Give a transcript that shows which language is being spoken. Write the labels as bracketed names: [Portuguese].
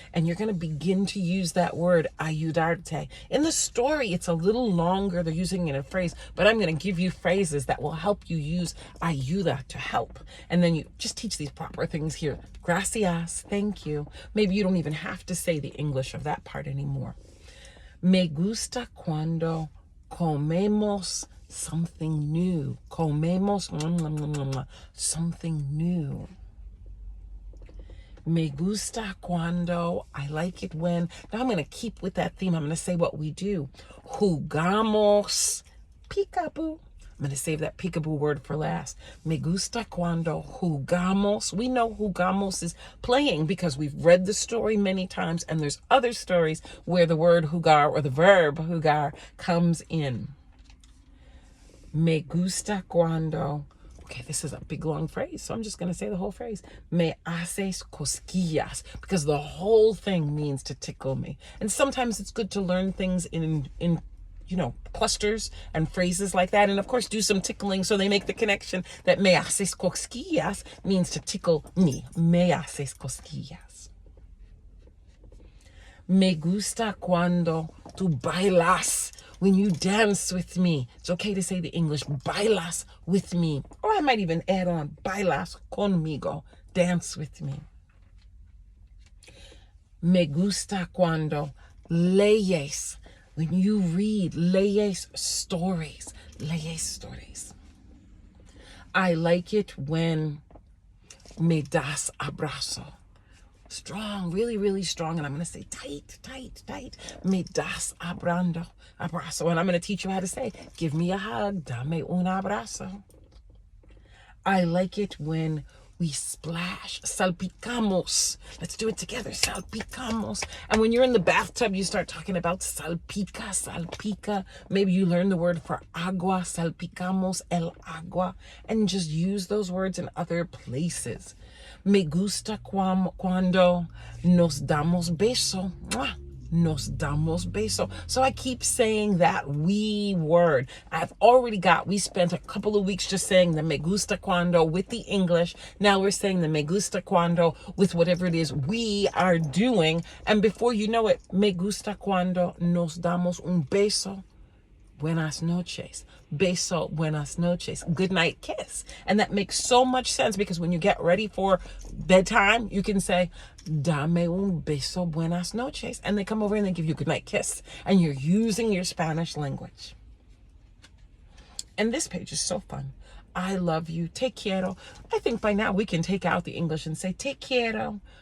[English] And you're going to begin to use that word, ayudarte. In the story, it's a little longer. They're using it in a phrase, but I'm going to give you phrases that will help you use ayuda to help. And then you just teach these proper things here. Gracias, thank you. Maybe you don't even have to say the English of that part anymore. [Spanish] Me gusta cuando comemos [English] something new. Comemos something new. [Spanish] Me gusta cuando, [English] I like it when, now I'm going to keep with that theme. I'm going to say what we do. Jugamos peekaboo. I'm going to save that peekaboo word for last. [Spanish] Me gusta cuando jugamos. [English] We know jugamos is playing because we've read the story many times, and there's other stories where the word jugar or the verb jugar comes in. [Spanish] Me gusta cuando, [English] okay, this is a big long phrase, so I'm just going to say the whole phrase. [Spanish] Me haces cosquillas, [English] because the whole thing means to tickle me. And sometimes it's good to learn things in clusters and phrases like that. And of course, do some tickling so they make the connection that [Spanish] me haces cosquillas [English] means to tickle me. [Spanish] Me haces cosquillas. Me gusta cuando tú bailas. [English] When you dance with me. It's okay to say the English, bailas with me. Or I might even add on, [Spanish] bailas conmigo. [English] Dance with me. [Spanish] Me gusta cuando leyes. [English] When you read, [Spanish] leyes stories. [English] Leyes stories. I like it when [Spanish] me das abrazo. [English] Strong, really, really strong. And I'm going to say tight, tight, tight. [Spanish] Me das abrazo. [English] And I'm going to teach you how to say, give me a hug. [Spanish] Dame un abrazo. [English] I like it when we splash. Salpicamos. Let's do it together. Salpicamos. And when you're in the bathtub, you start talking about [Spanish] salpica, salpica. [English] Maybe you learn the word for agua. [Spanish] Salpicamos el agua. [English] And just use those words in other places. [Spanish] Me gusta cuando nos damos beso. Nos damos beso. [English] So I keep saying that we word. We spent a couple of weeks just saying the [Spanish] me gusta cuando [English] with the English. Now we're saying the [Spanish] me gusta cuando [English] with whatever it is we are doing. And before you know it, [Spanish] me gusta cuando nos damos un beso. Buenas noches. Beso, buenas noches. [English] Good night kiss. And that makes so much sense because when you get ready for bedtime, you can say, [Spanish] dame un beso, buenas noches. [English] And they come over and they give you a good night kiss. And you're using your Spanish language. And this page is so fun. I love you. [Spanish] Te quiero. [English] I think by now we can take out the English and say, [Spanish] te quiero.